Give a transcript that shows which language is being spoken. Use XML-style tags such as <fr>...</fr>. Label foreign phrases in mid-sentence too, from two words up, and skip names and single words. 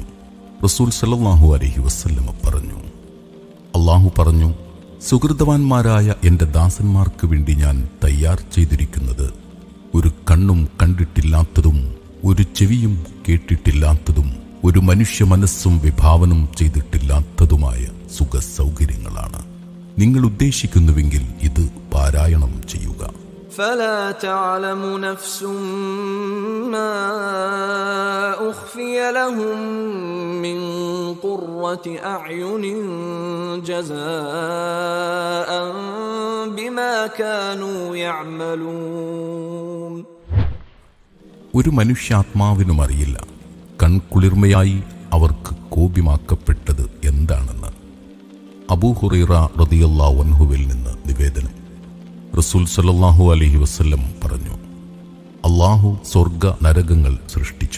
<ml>റസൂൽ</ml> <ar>صلى الله عليه وسلم</ar> <ml>പറഞ്ഞു, അല്ലാഹു പറഞ്ഞു, സുഹൃതവാന്മാരായ എൻ്റെ ദാസന്മാർക്ക് വേണ്ടി ഞാൻ തയ്യാർ ചെയ്തിരിക്കുന്നത് ഒരു കണ്ണും കണ്ടിട്ടില്ലാത്തതും ഒരു ചെവിയും കേട്ടിട്ടില്ലാത്തതും ഒരു മനുഷ്യ മനസ്സും വിഭാവനം ചെയ്തിട്ടില്ലാത്തതുമായ സുഖ സൗകര്യങ്ങളാണ്. നിങ്ങൾ ഉദ്ദേശിക്കുന്നുവെങ്കിൽ ഇത് പാരായണം ചെയ്യുക.</ml> <ar>فلا تعلم نفس ما أخفي لهم من قرة أعين جزاء بما كانوا يعملون.</ar> <ml>ഒരു മനുഷ്യാത്മാവിനും അറിയില്ല കൺകുളിർമയായി അവർക്ക് കോപിമാക്കപ്പെട്ടത് എന്താണെന്ന്. അബൂ ഹുറൈറ</ml> <ar>رضي الله عنه</ar> <ml>നിന്ന് നിവേദനം. റസൂൽ</ml> <ar>صلى الله عليه وسلم</ar> <ml>പറഞ്ഞു, അല്ലാഹു സ്വർഗ നരകങ്ങൾ സൃഷ്ടിച്ചു.</ml>